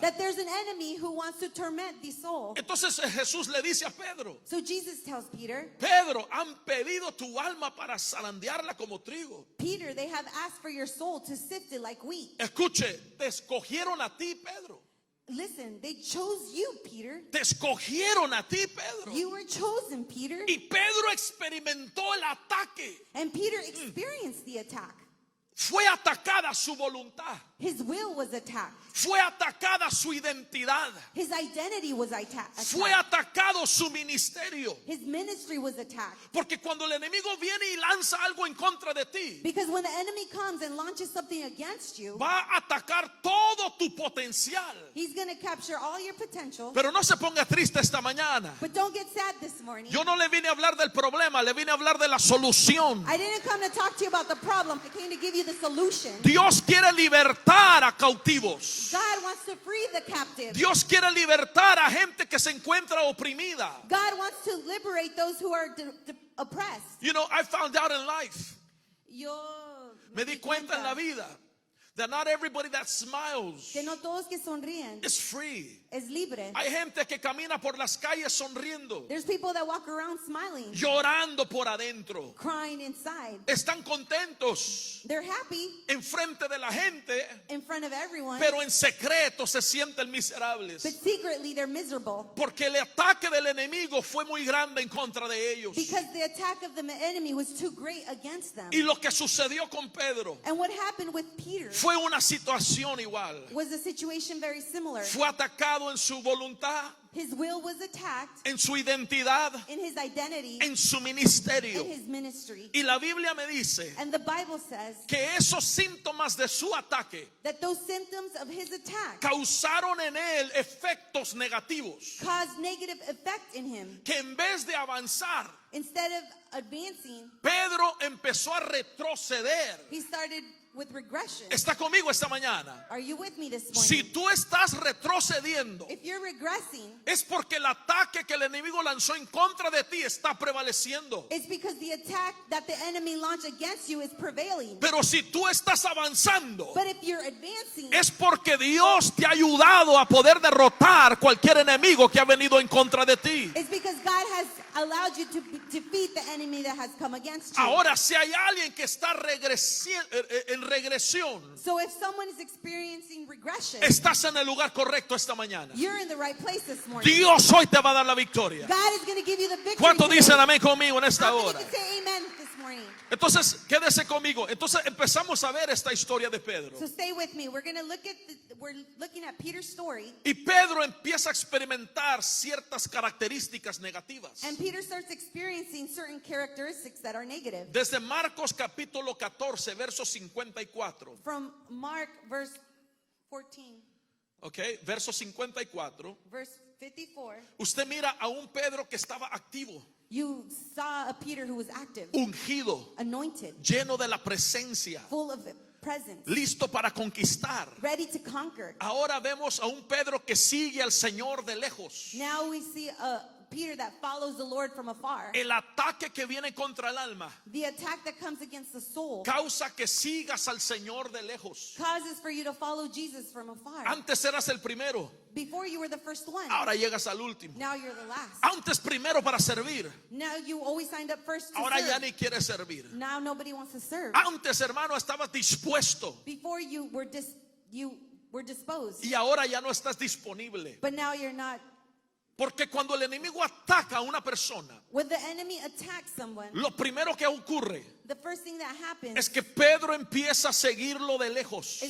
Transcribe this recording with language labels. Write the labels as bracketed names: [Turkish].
[English] that there's an enemy who wants to torment the soul. [Spanish] Entonces Jesús le dice a Pedro, [English] So Jesus tells Peter, [Spanish] Pedro, han pedido tu alma para zarandearla como trigo. [English] Peter, they have asked for your soul to sift it like wheat. [Spanish] Escuche, te escogieron a ti, Pedro. [English] Listen, they chose you, Peter. [Spanish] Te escogieron a ti, Pedro. [English] You were chosen, Peter. [Spanish] Y Pedro experimentó el ataque. [English] And Peter experienced the attack. [Spanish] Fue atacada su voluntad. [English] His will was attacked. [Spanish] Fue atacada su identidad. [English] His identity was attacked. [Spanish] Fue atacado su ministerio. [English] His ministry was attacked. [Spanish] Porque cuando el enemigo viene y lanza algo en contra de ti, [English] Because when the enemy comes and launches something against you, [Spanish] va a atacar todo tu potencial. [English] he's going to capture all your potential. [Spanish] Pero no se ponga triste esta mañana. [English] But don't get sad this morning. [Spanish] Yo no le vine a hablar del problema, le vine a hablar de la solución. [English] I didn't come to talk to you about the problem. I came to give you the solution. [Spanish] Dios quiere libertar a cautivos. [English] God wants to free the captive. [Spanish] Dios quiere libertar a gente que se encuentra oprimida. [English] God wants to liberate those who are oppressed. You know, I found out in life, [Spanish] Yo me di cuenta en la vida [English] that not everybody that smiles [Spanish] que no todos que sonríen [English] is free. [Spanish] es libre. Hay gente que camina por las calles sonriendo, [English] There's people that walk around smiling, [Spanish] llorando por adentro. [English] crying inside. [Spanish] Están contentos [English] They're happy [Spanish] enfrente de la gente, [English] in front of everyone, [Spanish] pero en secreto se sienten miserables. [English] but secretly they're miserable [Spanish] Porque el ataque del enemigo fue muy grande en contra de ellos. [English] because the attack of the enemy was too great against them. [Spanish] Y lo que sucedió con Pedro [English] And what happened with Peter [Spanish] fue una situación igual. [English] was a situation very similar. [Spanish] Fue atacado en su voluntad, [English] His will was attacked [Spanish] en su identidad, [English] in his identity, [Spanish] en su [English] in [Spanish] ministerio. [English] his ministry. [Spanish] Y la Biblia me dice [English] And the Bible says [Spanish] que esos síntomas de su ataque [English] that those symptoms of his attack [Spanish] causaron en él efectos negativos. [English] caused negative effect in him. [Spanish] Que en vez de avanzar, [English] Instead of advancing, [Spanish] Pedro empezó a retroceder. [English] he started with regression. [Spanish] ¿Está conmigo esta mañana? [English] Are you with me this [Spanish] Si [English] morning? [Spanish] tú estás retrocediendo, [English] If you're regressing, [Spanish] es porque el ataque que el enemigo lanzó en contra de ti está prevaleciendo. [English] it's because the attack that the enemy launched against you is prevailing. [Spanish] Pero si tú estás avanzando, [English] But if you're advancing, [Spanish] es porque Dios te ha ayudado a poder derrotar cualquier enemigo que ha venido en contra de ti. [English] it's because God has allowed you to defeat the enemy that has come against you. [Spanish] Ahora, si hay alguien que está en regresión, [English] So if someone is experiencing regression, [Spanish] estás en el lugar correcto esta mañana. [English] you're in the right place this morning. [Spanish] Dios hoy te va a dar la victoria. [English] God is going to give you the victory. [Spanish] ¿Cuántos [English] today. [Spanish] dicen amén conmigo en esta [English] How many [Spanish] hora? [English] can say amen this morning? [Spanish] Entonces, quédese conmigo. Entonces empezamos a ver esta historia de Pedro. [English] So stay with me. We're looking at Peter's story, [Spanish] Y Pedro empieza a experimentar ciertas características negativas. [English] and Peter starts experiencing certain characteristics that are negative. [Spanish] Desde Marcos capítulo 14, verso 54. [English] From Mark verse 14, [Spanish] Ok, verso 54. [English] verse 54, [Spanish] Usted mira a un Pedro que estaba activo, [English] you saw a Peter who was active, [Spanish] ungido, [English] anointed, [Spanish] lleno de la presencia, [English] full of presence, [Spanish] listo para conquistar. [English] ready to conquer. [Spanish] Ahora vemos a un Pedro que sigue al Señor de lejos. [English] Now we see a Peter that follows the Lord from afar. [Spanish] El ataque que viene contra el alma [English] The attack that comes against the soul [Spanish] causa que sigas al Señor de lejos. [English] causes for you to follow Jesus from afar. [Spanish] Antes eras el primero, [English] Before you were the first one, [Spanish] ahora llegas al último. [English] now you're the last. [Spanish] Antes primero para servir, [English] Now you always signed up first to [Spanish] ahora ya [English] serve. [Spanish] ni quieres servir. [English] Now nobody wants to serve. [Spanish] Antes, hermano, estabas dispuesto [English] Before you were disposed, [Spanish] y ahora ya no estás disponible. [English] but now you're not. [Spanish] Porque cuando el enemigo ataca a una persona, [English] When the enemy attacks someone, [Spanish] lo primero que ocurre [English] the first thing that happens [Spanish] es que Pedro empieza a seguirlo de lejos.